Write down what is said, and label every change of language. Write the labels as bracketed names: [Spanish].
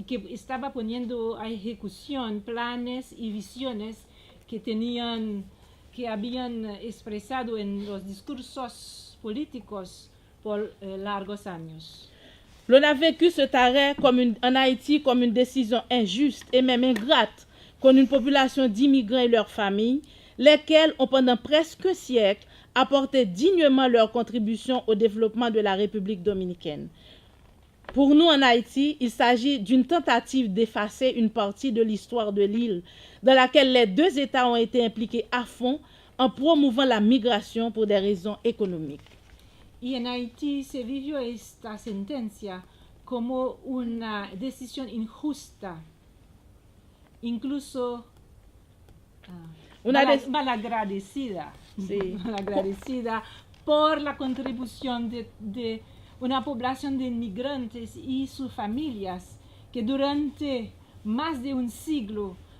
[Spanish] estaba poniendo a ejecución planes y visiones que habían expresado en los discursos políticos por largos años. [French] L'on a vécu cet arrêt en Haïti comme une décision injuste et même ingrate contre une population d'immigrants et leurs familles, lesquels ont pendant presque un siècle apporté dignement leur contribution au développement de la République dominicaine. Pour nous en Haïti, il s'agit d'une tentative d'effacer une partie de l'histoire de l'île, dans laquelle les deux États ont été impliqués à fond en promouvant la migration pour des raisons économiques. [Spanish] Y en Haití se vivió esta sentencia como una decisión injusta, incluso malagradecida, sí. Malagradecida por la contribución de una población de inmigrantes y sus familias que durante más de un siglo